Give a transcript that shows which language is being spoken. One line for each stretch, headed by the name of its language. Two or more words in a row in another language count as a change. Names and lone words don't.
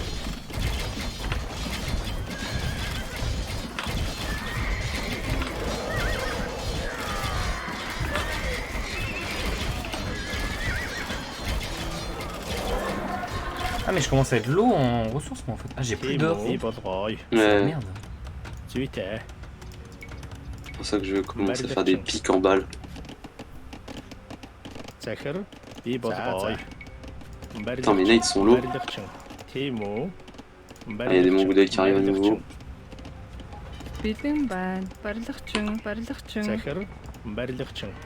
French: Ah mais je commence à être low en ressources moi en fait. Ah j'ai plus d'or.
Mongolian: И болгоё.
French: Ouais. Merde.
Mongolian: Зүйтэй.
French: C'est pour ça que je vais commencer à faire des pics en balles.
Mongolian: Захир би болгоё.
French: Putain, mes knights sont low.
Mongolian: Тийм үү?
French: Ah, il y a des mongolais qui arrivent à nouveau.
Mongolian: Бэлэн байна. Барилгачин. Захир барилгачин.